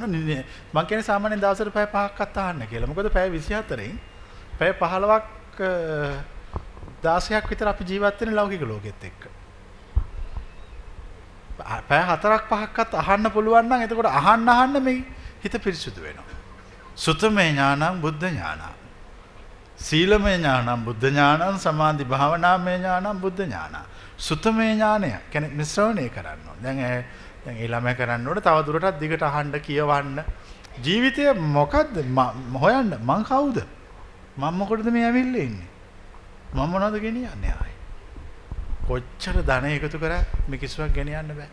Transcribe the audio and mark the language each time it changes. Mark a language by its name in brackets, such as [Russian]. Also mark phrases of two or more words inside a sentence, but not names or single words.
[Sinhala] මං කියන්නේ සාමාන්‍යයෙන් දවසට පැය 5ක්වත් අහන්න කියලා. මොකද පැය 24න් පැය 15ක් 16ක් විතර අපි ජීවත් වෙන ලෞකික ලෝකෙත් එක්ක. පැය 4ක් 5ක්වත් අහන්න පුළුවන් නම් එතකොට අහන්න මේ හිත පිරිසුදු වෙනවා. [Pali] සුතමේ ඥානං බුද්ධ ඥානං. සීලමය ඥානං බුද්ධ ඥානං. සමාධි භාවනාමය ඥානං බුද්ධ ඥානං. [Sinhala] සුතමේ ඥානය කියන්නේ මිශ්‍රණය කරන්න ඕනේ. දැන් ඒ ළමයා කරන්න ඕනේ තව දුරටත් දිගට අහන්න කියවන්න. ජීවිතය මොකද්ද හොයන්න මං කවුද? මම මොකටද මේ ඇවිල්ලා ඉන්නේ? මම මොනවද ගෙනියන්නේ ආයි? කොච්චර ධන එකතු කරා මේ කිසිවක් ගෙනියන්න බෑ.